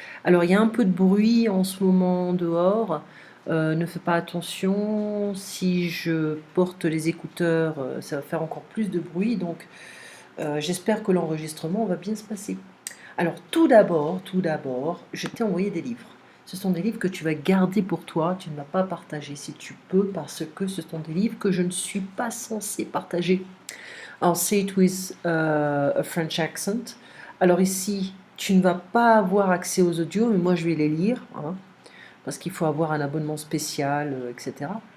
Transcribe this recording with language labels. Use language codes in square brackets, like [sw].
[fr] Alors il y a un peu de bruit en ce moment dehors. Ne fais pas attention, si je porte les écouteurs, ça va faire encore plus de bruit, donc j'espère que l'enregistrement va bien se passer. Alors tout d'abord, je t'ai envoyé des livres. Ce sont des livres que tu vas garder pour toi, tu ne vas pas partager si tu peux, parce que ce sont des livres que je ne suis pas censée partager. [en] I'll say it with a French accent. [fr] Alors ici, tu ne vas pas avoir accès aux audios, mais moi je vais les lire, hein, parce qu'il faut avoir un abonnement spécial, etc.